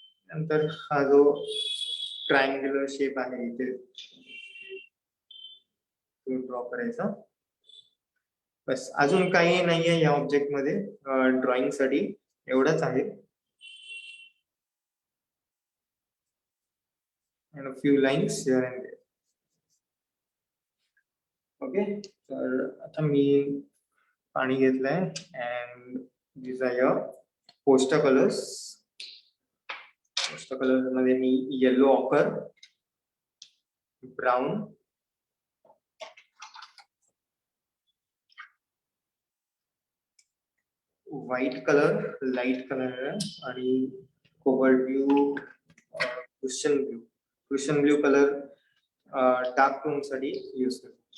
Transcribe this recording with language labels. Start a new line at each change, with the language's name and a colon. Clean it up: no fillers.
Marathi: नंतर हा जो ट्रायंग्युलर शेप आहे इथे तो ड्रॉ करायचा. बस, अजून काही नाहीये या ऑब्जेक्ट मध्ये ड्रॉइंग साठी, एवढंच आहे.
English: and a few lines here and there. Okay,
Marathi: तर आता मी पाणी घेतलंय
English: and these are your poster colors.
Marathi: Poster colour मध्ये मी yellow occur, brown, white colour, light colour आणि cobalt blue, Christian blue colour dark tone साठी यूज करतो.